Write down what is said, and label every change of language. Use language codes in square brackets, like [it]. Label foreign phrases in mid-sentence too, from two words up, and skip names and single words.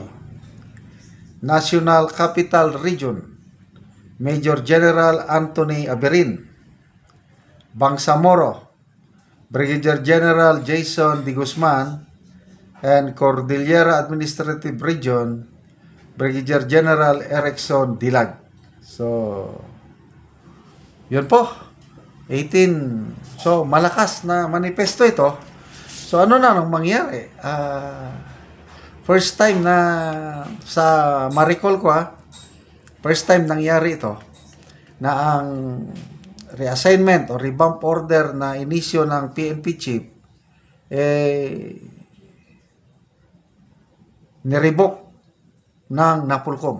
[en] National Capital Region, Major General Anthony Aberin. Bangsamoro, Brigadier General Jason D. Guzman, and Cordillera Administrative Region, Brigadier General Erickson Dilag. [tl] So, yun po. 18. So, malakas na manifesto ito. So, ano na nang mangyari? [en] First time [tl] na sa ma-recall ko [en] first time [tl] nangyari ito na ang reassignment o [en] revamp order [tl] na inisyo ng PNP chief nirevoke ng NAPOLCOM.